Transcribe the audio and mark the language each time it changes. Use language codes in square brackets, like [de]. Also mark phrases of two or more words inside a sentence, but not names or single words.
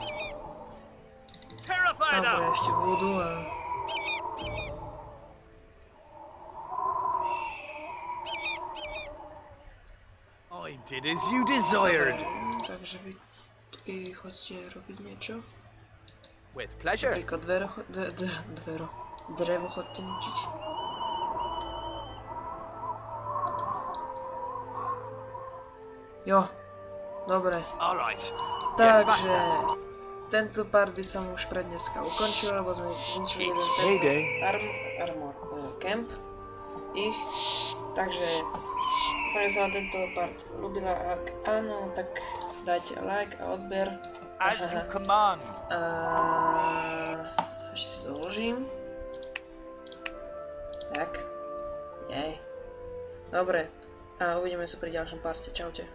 [en] Terrify [sk] Dobre, [en] them! [sk] ešte budú a... [en] I did as you desired. [sk] Takže vy chodíte robiť niečo. [en] With pleasure. [sk] Napríklad drevo chodíte ničiť. Jo, dobre. [en] All right. [sk] Takže tento part by som už pre dneska ukončil, lebo sme zničili jeden [en] armor camp [sk] ich. Takže dúfam, že sa vám tento part ľúbila. Ak áno, tak dajte like a odber. [en] As you command. [sk] Ešte si to uložím. Tak. Jej. Dobre. A uvidíme sa pri ďalšom parte. Čaute.